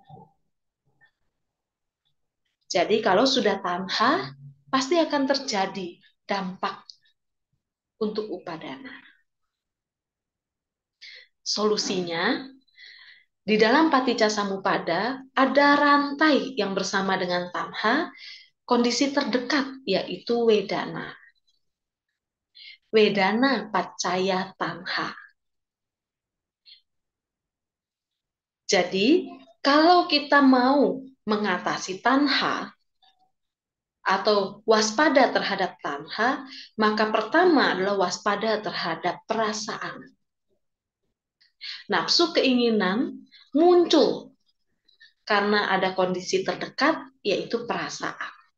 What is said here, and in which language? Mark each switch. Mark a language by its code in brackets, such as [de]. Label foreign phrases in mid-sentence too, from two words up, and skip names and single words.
[id] Jadi kalau sudah tanha, pasti akan terjadi dampak untuk upadana. Solusinya, di dalam [pi] Paticca Samuppada [id] ada rantai yang bersama dengan tanha, kondisi terdekat yaitu wedana. [pi] Wedana paccaya tanha. [id] Jadi, kalau kita mau mengatasi tanha atau waspada terhadap tanha, maka pertama adalah waspada terhadap perasaan. Nafsu keinginan muncul karena ada kondisi terdekat, yaitu perasaan.